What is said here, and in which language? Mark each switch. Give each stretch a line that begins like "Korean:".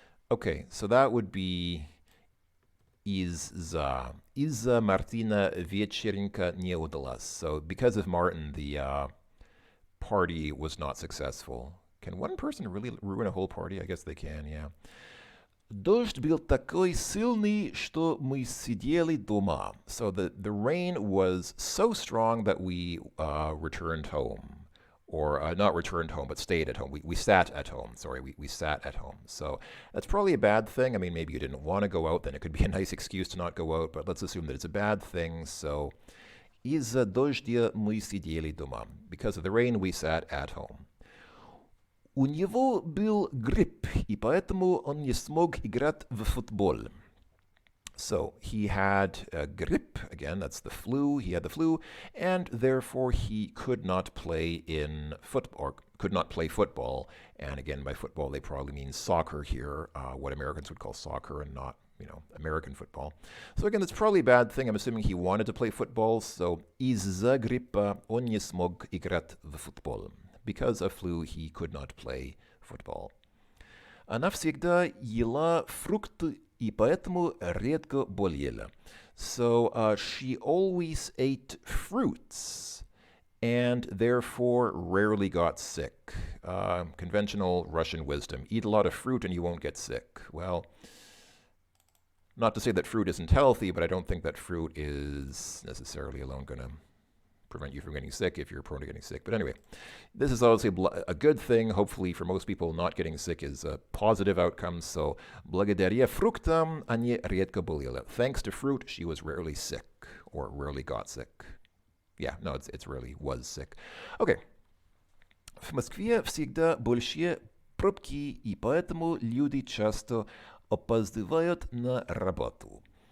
English: Okay, so that would be
Russian: из-за Мартина вечеринка не удалась.
English: So because of Martin, the party was not successful. Can one person really ruin a whole party? I guess they can, yeah.
Russian: Дождь был такой сильный, что мы сидели дома.
English: So the rain was so strong that we returned home. Or not returned home, but stayed at home. We sat at home. Sorry, we sat at home. So that's probably a bad thing. I mean, maybe you didn't want to go out, then it could be a nice excuse to not go out, but let's assume that it's a bad thing.
Russian: So, из-за дождя мы сидели дома.
English: Because of the rain, we sat at home.
Russian: У него был грипп, и поэтому он не смог играть в футбол.
English: So he had a grip, again, that's the flu, he had the flu, and therefore he could not play in football, or could not play football. And again, by football, they probably mean soccer here, what Americans would call soccer and not, American football. So again, that's probably a bad thing. I'm assuming he wanted to play football, so
Russian: из-за гриппа он не смог играть в футбол.
English: Because of flu, he could not play football.
Russian: Она всегда ела фрукты, и поэтому редко болела.
English: So she always ate fruits and therefore rarely got sick. Conventional Russian wisdom. Eat a lot of fruit and you won't get sick. Well, not to say that fruit isn't healthy, but I don't think that fruit is necessarily alone going to prevent you from getting sick if you're prone to getting sick. But anyway, this is obviously a good thing. Hopefully for most people, not getting sick is a positive outcome.
Russian: So, благодаря фруктам они редко болели.
English: Thanks to fruit, she was rarely sick or rarely got sick. Yeah, no, it's rarely was sick. Okay.
Russian: В Москве всегда большие пробки, и поэтому люди часто опаздывают на работу.